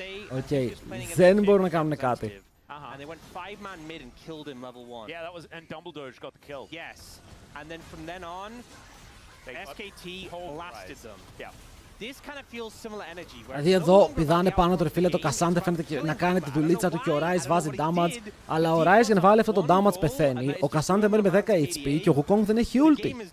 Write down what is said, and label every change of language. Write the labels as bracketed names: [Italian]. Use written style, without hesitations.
[Greek] Οκ. Δεν μπορούν να κάνουν κάτι. [English] And they went 5-man mid and killed him level 1. Yeah, that was, and Dumbledore just got the kill. Yes. And then from then on, SKT blasted them. Yeah. [Greek] Δηλαδή εδώ πηδάνε πάνω το φίλε, το Κασάντε φαίνεται να κάνει τη δουλίτσα του και ο Rise βάζει damage. Αλλά ο Rise για να βάλει αυτό το damage πεθαίνει. Ο Κασάντε μένει με 10 HP και ο Wukong δεν έχει ulti.